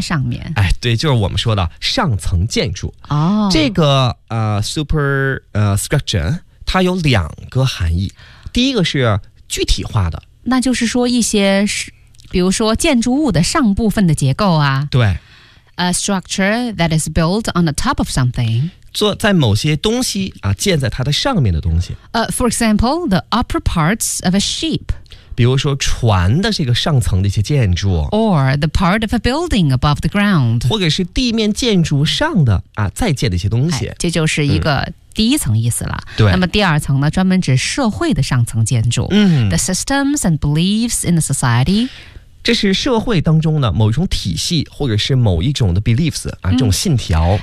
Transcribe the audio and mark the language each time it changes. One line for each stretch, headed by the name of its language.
Chinese: 上面、对，就是我们说的上层建筑、这个superstructure 它有两个含义。第一个是具体化的，那就是说一些比如说建筑物的上部分的结构啊，对，
English: A structure that is built on the top of something.
Chinese: 做在某些东西啊，建在它的上面的东西。
English: For example, the upper parts of a ship.
Chinese: 比如说船的这个上层的一些建筑。
English: Or the part of a building above the ground.
Chinese: 或者是地面建筑上的啊，再建的一些东西。这就是一个第一层意思了。对。那么第二层呢，专门指社会的上层建筑。
English: The systems and beliefs in the society.
Chinese: 这是社会当中的某一种体系，或者是某一种的 beliefs 啊，这种信条、